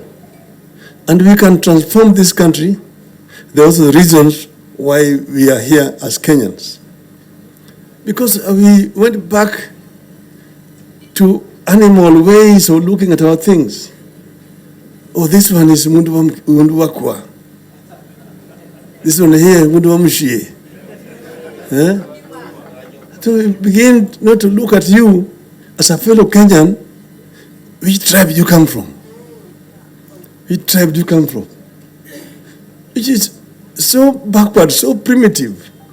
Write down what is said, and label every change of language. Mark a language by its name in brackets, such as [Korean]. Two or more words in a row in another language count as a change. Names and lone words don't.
[English] And we can transform this country. There are also reasons why we are here as Kenyans. Because we went back to animal ways of looking at our things. Oh, this one is [Kikuyu] mundu wakwa. [English] This one here, [Kikuyu] mundu wa mshie. So we begin not to look at you as a fellow Kenyan. Which tribe you come from? Which tribe do you come from? Which is so backward, so primitive.